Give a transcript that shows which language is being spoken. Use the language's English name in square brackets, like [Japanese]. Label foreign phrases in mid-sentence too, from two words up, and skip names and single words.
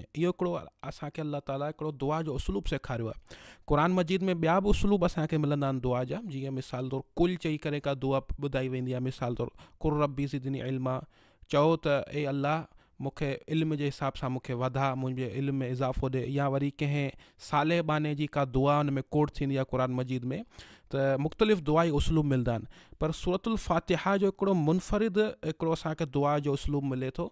[Sindhi] इहो हिकिड़ो असांखे अल्लाह ताला हिकिड़ो दुआ जो उसलूब सेखारियो आहे। क़ुरान मजीद में ॿिया बि उसलूब असांखे मिलंदा आहिनि दुआ जा, जीअं मिसाल तौरु कुल चई करे का दुआ ॿुधाई वेंदी आहे। मिसाल तौरु [Arabic] قل رب زدني علما, [Sindhi] चओ त ए अल्लाह मूंखे इल्म जे हिसाब सां मूंखे वधा, मुंहिंजे इल्म में इज़ाफ़ो ॾे। या वरी कंहिं साले बाने जी का दुआ हुन में कोट थींदी आहे क़ुरान मजीद में त मुख़्तलिफ़ दुआई उसलूब मिलंदा आहिनि, पर सूरतुल फ़ातिहा जो हिकिड़ो मुनफ़रिद हिकिड़ो असांखे दुआ जो उसलूब मिले थो।